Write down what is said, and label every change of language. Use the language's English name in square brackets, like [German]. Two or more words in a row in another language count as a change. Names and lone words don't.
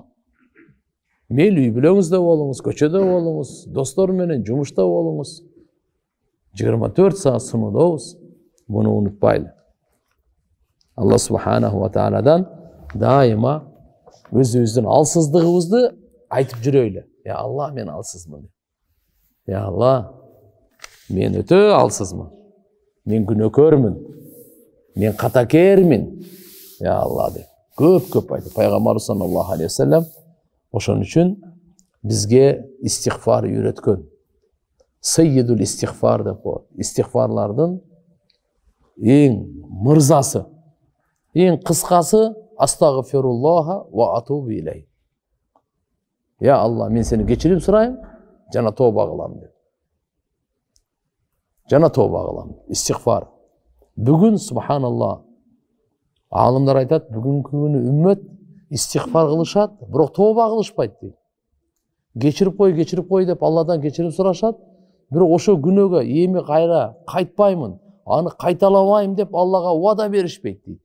[Kyrgyz] Мейли үй бүлөңүздө болуңуз, көчөдө болуңуз, достор менен жумушта болуңуз. 24 саат сыноодобуз. Буну унутпайлы. [Arabic] الله سبحانه وتعالى [Kyrgyz] дайыма өзүбүздүн алсыздыгыбызды айтып жүрөйлү. Я Алла, мен алсызмын. Я Алла, мен өтө алсызмын. Мен күнөөкөрмүн. Мен катакермин. Я Алла деп. Көп айтып. Пайгамбар [Arabic] صلى الله عليه وسلم [Kyrgyz] ошон үчүн бизге истигфар үйрөткөн. [Arabic] سيد الاستغفار [Kyrgyz] деп коет. Истигфарлардын эң мырзасы, эң кыскасы [Arabic] أستغفر الله وأتوب إليه. [Kyrgyz] Я Алла, мен сени кечирим сурайм, жана тооба кылам деп. Жана тооба кылам. Истигфар. Бүгүн субханалла. Алымдар айтат, бүгүнкү күнү үммөт истигфар кылышат, бирок тооба кылышпайт дейт. Кечирип кой деп Алладан кечирим сурашат, бирок ошо күнөөгө эми кайра кайтпаймын, аны кайталабайм деп Аллага убада беришпейт дейт.